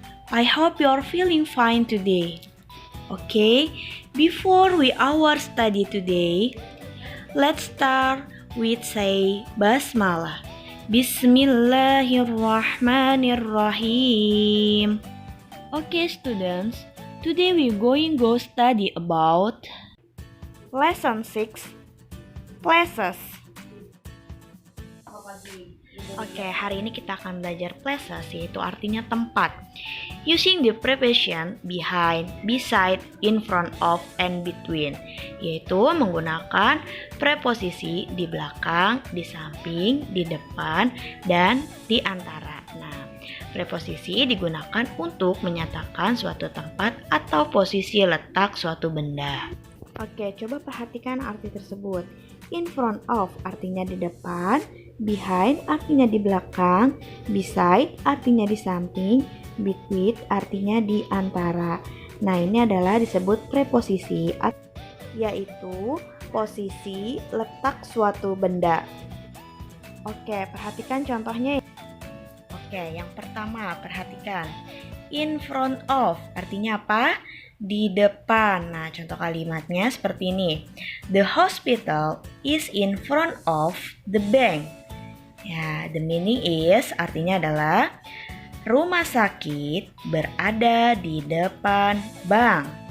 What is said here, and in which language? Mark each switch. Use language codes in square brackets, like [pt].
[en] I hope you are feeling fine today. Okay, before we our study today, let's start with say basmalah. [ar] Bismillahirrahmanirrahim. [en] Okay, students, today we going go study about Lesson 6, Places. [id] Oke, hari ini kita akan belajar places, yaitu artinya tempat. [en] Using the preposition behind, beside, in front of, and between, [id] yaitu menggunakan preposisi di belakang, di samping, di depan, dan di antara. Nah, preposisi digunakan untuk menyatakan suatu tempat atau posisi letak suatu benda. Oke, coba perhatikan arti tersebut. In front of artinya di depan, behind artinya di belakang, beside artinya di samping, between artinya di antara. Nah, ini adalah disebut preposisi, yaitu posisi letak suatu benda. Oke, perhatikan contohnya. Oke, yang pertama perhatikan. In front of artinya apa? Di depan. Nah, contoh kalimatnya seperti ini. [en] The hospital is in front of the bank. [id] Ya, [en] the meaning is [id] artinya adalah rumah sakit berada di depan bank.